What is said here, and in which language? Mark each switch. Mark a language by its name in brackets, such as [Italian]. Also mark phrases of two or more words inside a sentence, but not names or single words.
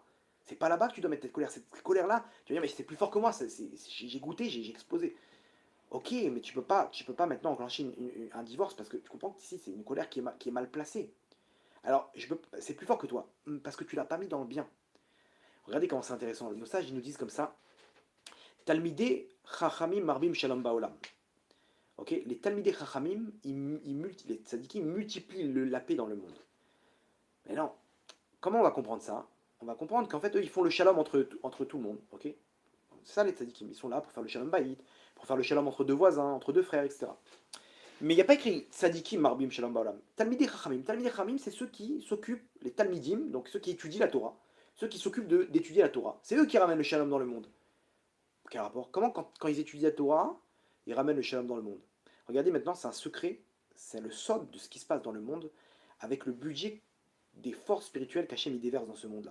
[French] C'est pas là-bas que tu dois mettre cette colère. Cette colère-là, tu vas dire, mais c'est plus fort que moi, j'ai goûté, j'ai explosé. Ok, mais tu peux pas maintenant enclencher un divorce parce que tu comprends que ici c'est une colère qui est mal placée. Alors, c'est plus fort que toi, parce que tu l'as pas mis dans le bien. Regardez comment c'est intéressant. Nos sages, ils nous disent comme ça. [Hebrew] תלמידי חכמים מרבים שלום בעולם. [French] Ok, les [Hebrew] תלמידי חכמים, [French] les tzadikim multiplient la paix dans le monde. Mais non, comment on va comprendre ça? On va comprendre qu'en fait, eux, ils font le shalom entre tout le monde. Ok, c'est ça les tzadikim, ils sont là pour faire le [Hebrew] שלום בית, [French] pour faire le shalom entre deux voisins, entre deux frères, etc. Mais il n'y a pas écrit [Hebrew] צדיקים מרבים שלום בעולם. תלמידי חכמים. תלמידי חכמים, [French] c'est ceux qui s'occupent, les talmidim, donc ceux qui étudient la Torah, ceux qui s'occupent d'étudier la Torah. C'est eux qui ramènent le shalom dans le monde. Quel rapport? Comment, quand ils étudient la Torah, ils ramènent le shalom dans le monde? Regardez maintenant, c'est un secret, c'est le sod de ce qui se passe dans le monde, avec le budget des forces spirituelles qu'Hachem y déverse dans ce monde-là.